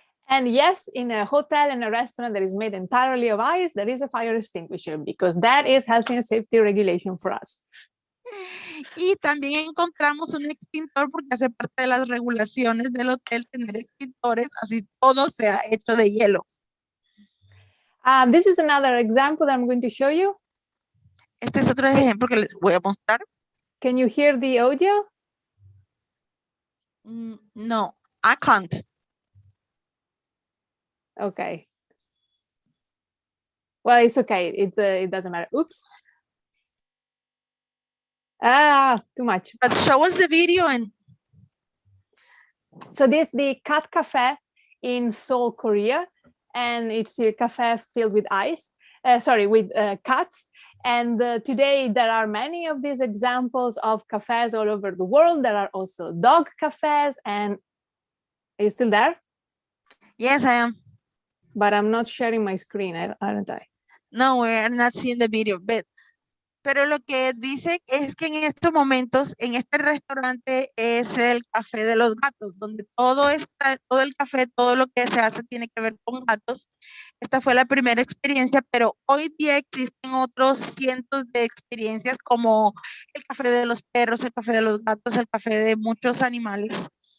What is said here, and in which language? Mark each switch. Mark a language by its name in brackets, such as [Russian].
[English] And yes, in a hotel and a restaurant that is made entirely of ice, there is a fire extinguisher because that is health and safety regulation for us. [Spanish] Y también encontramos un extintor porque hace parte de las regulaciones del hotel tener extintores, así todo sea hecho de hielo. [English] This is another example that I'm going to show you. [Spanish] Este es otro ejemplo que les voy a mostrar. [English] Can you hear the audio? No, I can't. Okay. Well, it's okay. It doesn't matter. Oops. Too much. But show us the video. And so this is the Cat Cafe in Seoul, Korea, and it's a cafe filled with ice. With cats. And today there are many of these examples of cafes all over the world. There are also dog cafes. And are you still there? Yes, I am. But I'm not sharing my screen, aren't I? No, we're not seeing the video, [Spanish] pero lo que dice es que en estos momentos, en este restaurante es el café de los gatos, donde todo el café, todo lo que se hace tiene que ver con gatos. Esta fue la primera experiencia, pero hoy día existen otros cientos de experiencias como el café de los perros, el café de los gatos, el café de muchos animales.